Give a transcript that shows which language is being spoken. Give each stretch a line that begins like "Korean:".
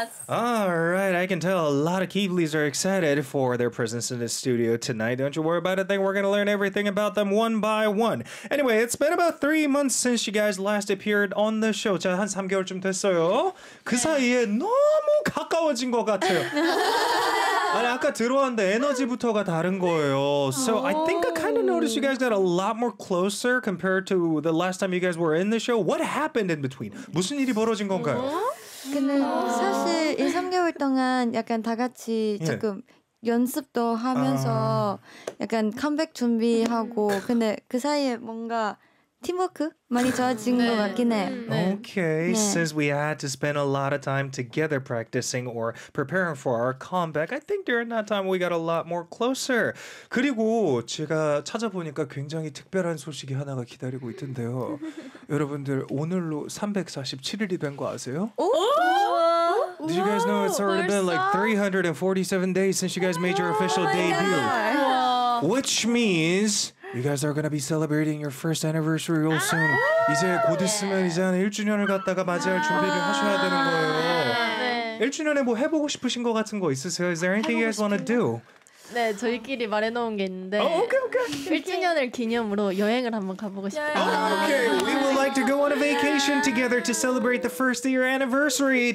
English: All right, I can tell a lot of Keeblies are excited for their presence in the studio tonight. Don't you worry about a thing. We're going to learn everything about them one by one. Anyway, it's been about 3 months since you guys last appeared on the show.
Korean: 자, 한 3개월쯤 됐어요. 그 사이에 너무 가까워진 것 같아요. 아니, 아까 들어왔는데 에너지부터가 다른 거예요.
English: So I think I kind of noticed you guys got a lot more closer compared to the last time you guys were in the show. What happened in between?
Korean: 무슨 일이 벌어진 건가요? 그는 사실 1-3개월 동안 약간 다 같이 조금 연습도 하면서 약간 컴백 준비하고 근데 그 사이에 뭔가 팀워크 많이 좋아진 네. 것 같긴 해. Okay, 네.
English: since we had to spend a lot of time together practicing or preparing for our comeback, I think during that time we got a lot more closer.
Korean: 그리고 제가 찾아보니까 굉장히 특별한 소식이 하나가 기다리고 있던데요. 여러분들 오늘로 347일이 된 거 아세요? 오!
English: Did you guys know it's already
Korean: 벌써?
English: been like 347 days since you guys made your official debut? God. Which means you guys are gonna be celebrating your first anniversary real soon.
Korean: 이제 곧 있으면 이제 한 1주년을 갖다가 맞이할 준비를 하셔야 되는 거예요. 네. 1주년에 뭐 해보고 싶으신 거 같은 거 있으세요?
English: Is there anything you guys wanna do?
Korean: 네, 저희끼리 말해놓은 게 있는데 1주년을 기념으로 여행을 한번 가보고 싶어요.
English: Oh, okay, we would like to go on a vacation together to celebrate the first year anniversary.